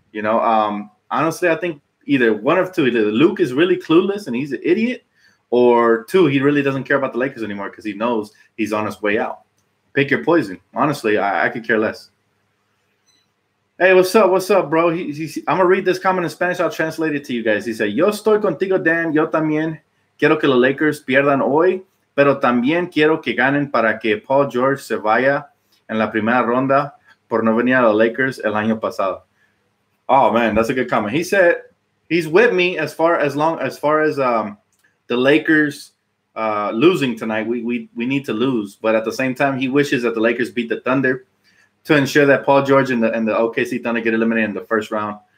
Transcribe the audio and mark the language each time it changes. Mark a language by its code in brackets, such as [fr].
[en] Honestly, I think either one of two. Either Luke is really clueless and he's an idiot, or two, he really doesn't care about the Lakers anymore because he knows he's on his way out. Pick your poison. Honestly, I could care less. Hey, what's up? What's up, bro? I'm going to read this comment in Spanish. I'll translate it to you guys. He said, [es] yo estoy contigo, Dan. Yo también quiero que los Lakers pierdan hoy, pero también quiero que ganen para que Paul George se vaya en la primera ronda por no venir a los Lakers el año pasado. [en] Oh, man, that's a good comment. He said he's with me as far as the Lakers losing tonight. We need to lose, but at the same time, he wishes that the Lakers beat the Thunder to ensure that Paul George and the OKC Thunder get eliminated in the first round.